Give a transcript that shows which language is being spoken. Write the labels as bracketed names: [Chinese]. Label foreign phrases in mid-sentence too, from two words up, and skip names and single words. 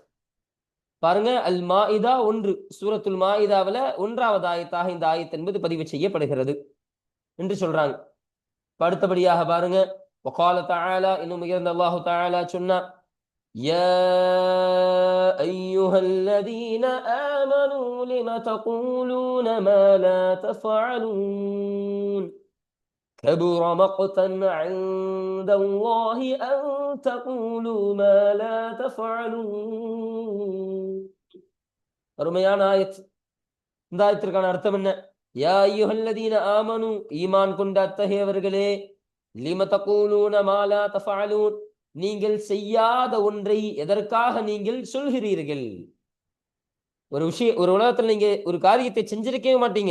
[Tamil] பாருங்க, அல் மாஇதா 1, சூரத்துல் மாஇதாவில் 1வது ஆயத்தாக இந்த ஆயத் என்பது பதிவு செய்யப்படுகிறது என்று சொல்றாங்க. அடுத்தபடியாக பாருங்க, [Arabic] وقال تعالى, [Tamil] இன்னும் உயர்ந்த அல்லாஹு தஆலா சொன்னா, [Arabic] يا أيها الذين آمنوا لم تقولون ما لا تفعلون كبر مقتا عند الله أن تقولوا ما لا تفعلون. [Tamil] அருமையான ஆயத். இந்த ஆயத்திற்கான அர்த்தம் என்ன? [Arabic] يا أيها الذين آمنوا, [Tamil] ஈமான் கொண்ட அத்தகையவர்களே, [Arabic] لم تقولون ما لا تفعلون, [Tamil] நீங்கள் செய்யாத ஒன்றை எதற்காக நீங்கள் சொல்கிறீர்கள்? ஒரு விஷயம், ஒரு உலகத்தில் நீங்க ஒரு காரியத்தை செஞ்சிருக்கவே மாட்டீங்க.